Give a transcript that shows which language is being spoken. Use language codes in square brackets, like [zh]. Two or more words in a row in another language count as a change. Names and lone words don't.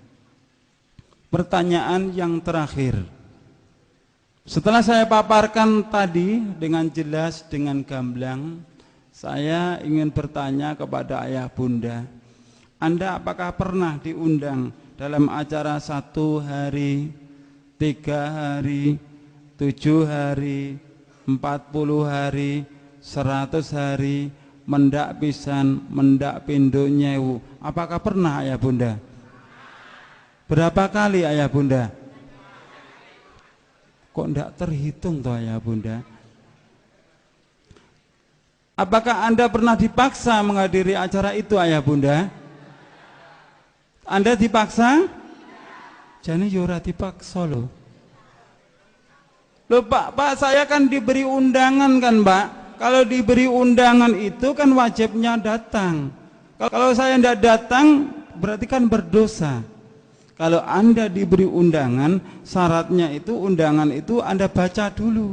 [id] Pertanyaan yang terakhir, setelah saya paparkan tadi dengan jelas, dengan gamblang, saya ingin bertanya kepada ayah bunda, Anda apakah pernah diundang dalam acara 1 hari, 3 hari, 7 hari, 40 hari, 100 hari, [jv] mendak pisan, mendak pindo nyewu? [id] Apakah pernah ayah bunda? Berapa kali ayah bunda? Kok enggak terhitung toh ayah bunda? Apakah Anda pernah dipaksa menghadiri acara itu ayah bunda? Anda dipaksa? [jv] Jane yo ora dipaksa loh. [id] Loh Pak, saya kan diberi undangan kan Pak. Kalau diberi undangan itu kan wajibnya datang. Kalau saya tidak datang berarti kan berdosa. Kalau Anda diberi undangan, syaratnya itu undangan itu Anda baca dulu.